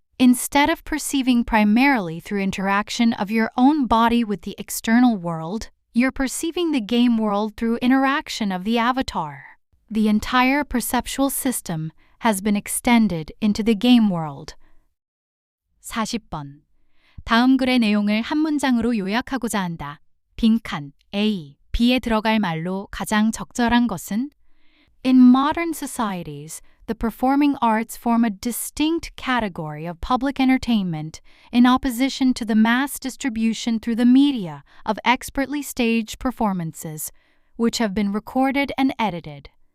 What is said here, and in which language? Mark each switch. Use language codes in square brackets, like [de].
[en] Instead of perceiving primarily through interaction of your own body with the external world, you're perceiving the game world through interaction of the avatar. The entire perceptual system has been extended into the game world. [ko] 40번. 다음 글의 내용을 한 문장으로 요약하고자 한다. 빈칸 A, B에 들어갈 말로 가장 적절한 것은? [en] In modern societies, the performing arts form a distinct category of public entertainment in opposition to the mass distribution through the media of expertly staged performances, which have been recorded and edited.